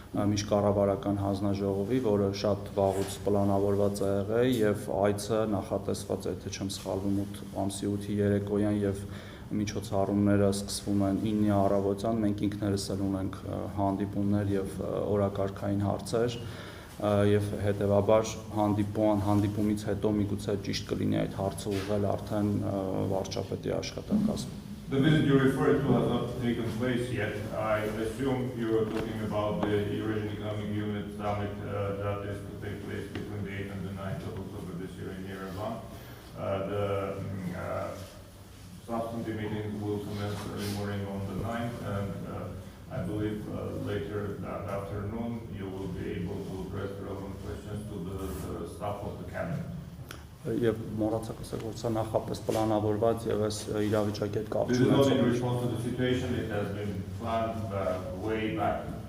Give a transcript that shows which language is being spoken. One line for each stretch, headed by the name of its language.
Armenian: միջկառավարական հանձնաժողովի, որը շատ վաղուց պլանավորված է եղել եւ այցը նախատեսված է, թե չեմ սխալվում, ամսի 8-ի երեկոյան եւ միջոցառումները սկսվում են 9-ի առավոտյան, մենք ինքներս էլ ունենք հանդիպումներ եւ օրակարգային հարցեր եւ հետեւաբար հանդիպումից հետո միգուցե ճիշտ կլինի այդ հարցը ուղղել արդեն վարչապետի աշխատակազմին։
English: The visit you referred to has not taken place yet. I assume you are talking about the Eurasian Economic Unit Summit that is to take place between the 8th and the 9th of October this year in Yerevan. The substantive meetings will commence early morning on the 9th, and I believe later that afternoon you will be able to address relevant questions to the staff of the cabinet.
Armenian: Եվ մոռացա ասել, որ սա նախապես պլանավորված եւ այս իրավիճակի հետ կապ
English: This is not in response to the situation, it has been planned way back.